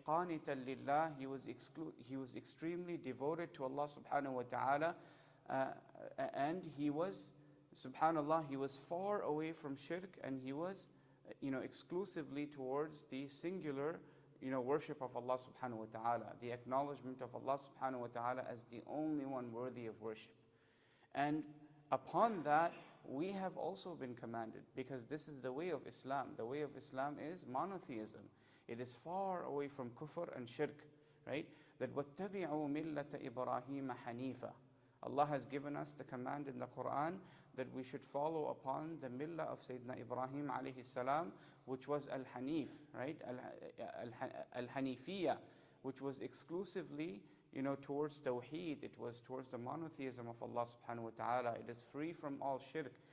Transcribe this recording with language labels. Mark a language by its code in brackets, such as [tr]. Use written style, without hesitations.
[en] Qanitan lillah, he was extremely devoted to Allah subhanahu wa ta'ala, and he was, subhanallah, he was far away from shirk, and he was, exclusively towards the singular worship of Allah subhanahu wa ta'ala, the acknowledgement of Allah subhanahu wa ta'ala as the only one worthy of worship. And upon that, we have also been commanded, because this is the way of Islam. The way of Islam is monotheism. It is far away from kufr and shirk, right? [ar] That وَاتَّبِعُوا مِلَّةَ إِبْرَاهِيمَ حَنِيفًا. [en] Allah has given us the command in the Quran that we should follow upon the millah of Sayyidina Ibrahim alayhi salam, which was Al-Hanif, right? Al-Hanifiyya, which was exclusively, towards Tawheed. It was towards the monotheism of Allah subhanahu wa ta'ala. It is free from all shirk.